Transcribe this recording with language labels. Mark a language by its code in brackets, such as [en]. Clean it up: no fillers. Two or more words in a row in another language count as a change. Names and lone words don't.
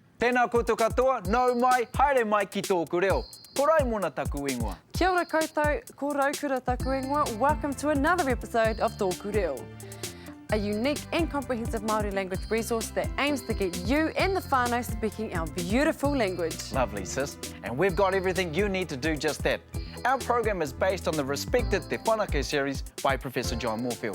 [mi] Tēnā koutou katoa, nau mai, haere mai ki tōku reo. Korai mona taku ingoa. Kia ora koutou, ko Raukura taku ingoa. [en] Welcome to another episode of TŌKU REO, a unique and comprehensive Māori language resource that aims to get you and the whānau speaking our beautiful language. Lovely, sis. And we've got everything you need to do just that. Our program is based on the respected Te Whanake series by Professor John Moorfield.